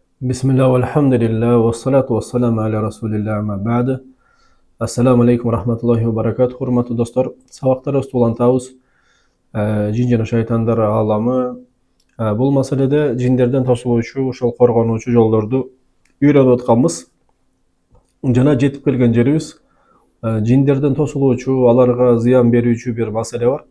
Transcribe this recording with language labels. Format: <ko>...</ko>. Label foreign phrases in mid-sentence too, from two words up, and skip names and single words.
<ar>بسم الله، والحمد لله، والصلاة والسلام على رسول الله، أما بعد. السلام عليكم ورحمة الله وبركاته.</ar> <ky>Урматтуу достор, сабактарыбызды улантабыз. Жин жана шайтандар аламы. Бул маселеде жиндерден тосулуучу, ошол коргонуучу жолдорду үйрөнүп атканбыз. Жана жетип келген жерибиз жиндерден тосулуучу, аларга зыян берүүчү бир маселе бар.</ky>